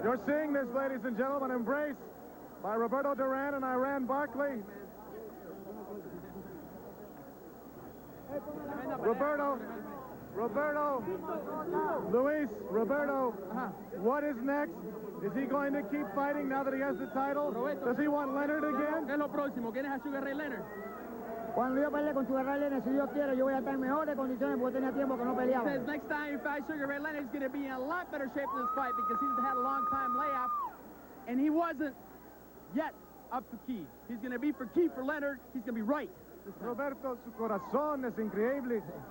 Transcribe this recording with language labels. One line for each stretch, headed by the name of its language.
English: You're seeing this, ladies and gentlemen, embraced by Roberto Duran and Iran Barkley. Roberto, Luis, Roberto, what is next? Is he going to keep fighting now that he has the title? Does he want Leonard again?
Spanish: ¿Qué es lo próximo? ¿Quieres a Sugar Ray Leonard? Cuando yo peleé con Sugar Ray Leonard, si Dios quiere, yo voy a estar en mejores condiciones porque tenía tiempo que no peleaba.
English: He says next time he fights Sugar Ray Leonard, he's going to be in a lot better shape in this fight because he's had a long time layoff, and he wasn't yet up to key. He's going to be for key for Leonard. He's going to be right.
Spanish: Roberto, su corazón es increíble.